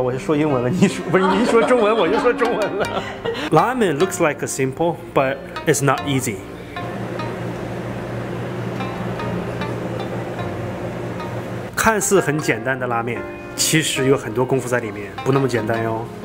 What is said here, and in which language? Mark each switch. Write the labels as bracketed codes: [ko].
[zh] 我就说英文了，你说不是你一说中文我就说中文了。 [en] Ramen looks like a simple, but it's not easy. [zh] 看似很简单的拉面，其实有很多功夫在里面，不那么简单哟。